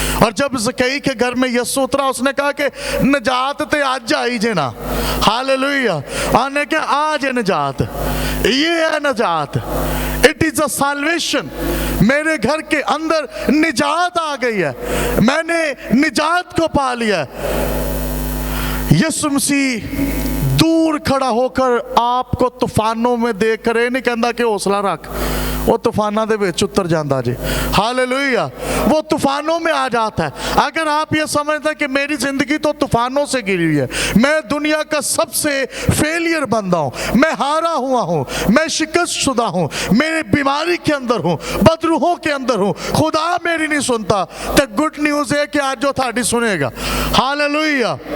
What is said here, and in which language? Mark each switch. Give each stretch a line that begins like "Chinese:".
Urdu: اور جب زکئی کے گھر میں یسوع اترا اس نے کہا کہ
Punjabi: نجات تے آج آئی جے نا.
Urdu: ہاللویہ. آنے کہ آج ہے نجات، یہ ہے نجات.
English: It is a salvation.
Urdu: میرے گھر کے اندر نجات آ گئی ہے، میں نے نجات کو پا لیا ہے. یسوع مسیح دور کھڑا ہو کر آپ کو طوفانوں میں دیکھ کر نہیں کہندا کہ حوصلہ رکھ،
Punjabi: وہ طوفانوں دے وچ اتر جاندا جی.
Urdu: ہاللویہ. وہ طوفانوں میں آ جاتا ہے. اگر آپ یہ سمجھتے ہیں کہ میری زندگی تو طوفانوں سے گری ہوئی ہے، میں دنیا کا سب سے فیلئر بندہ ہوں، میں ہارا ہوا ہوں، میں شکست شدہ ہوں، میرے بیماری کے اندر ہوں، بدروحوں کے اندر ہوں، خدا میری نہیں سنتا، تو گڈ نیوز ہے کہ آج جو تھاڑی سنے گا. ہاللویہ.